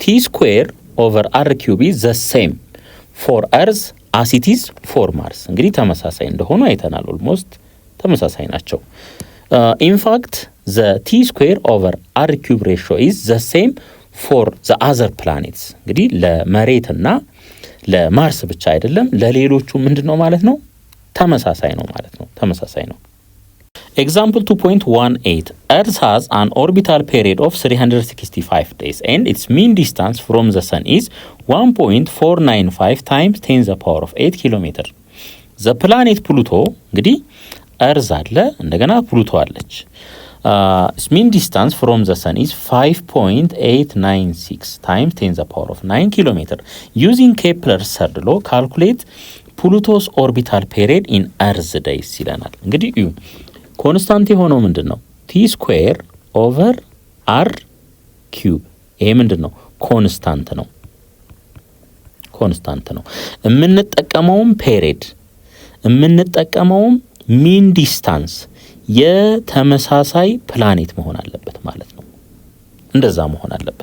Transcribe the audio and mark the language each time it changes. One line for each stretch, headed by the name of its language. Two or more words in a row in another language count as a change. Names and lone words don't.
English: square over r cube is the same for Earth as it is for Mars።
Amharic: እንግዲህ ተመሳሳይ እንደሆኑ አይተናል። ኦልሞስት ተመሳሳይ ናቸው።
English: in fact the T square over r cube ratio is the same for the other planets።
Amharic: እንግዲህ ለመሬትና ለማርስ ብቻ አይደለም ለሌሎቹ ምንድነው ማለት ነው? ተመሳሳይ ነው ማለት ነው። ተመሳሳይ ነው።
English: ኤግዛምፕል 2.18 Earth has an orbital period of 365 days and its mean distance from the sun is 1.495 times 10 the power of 8 kilometer. The planet Pluto
Amharic: እንግዲህ እርዝ አለ እንደገና ፕሉቶ አለች።
English: its mean distance from the sun is 5.896 times 10 the power of 9 kilometer. Using Kepler's third law calculate Pluto's orbital period in Earth days
Amharic: ይለናል። እንግዲህ እዩ ኮንስታንት የሆነው ምንድነው?
English: T square over r cube። ይሄ ምንድነው?
Amharic: ኮንስታንት ነው። የምንጠቀመውም ፔሪድ የምንጠቀመውም
English: mean distance
Amharic: የተመሳሳይ ፕላኔት መሆን አለበት ማለት ነው። እንደዛ መሆን አለበት።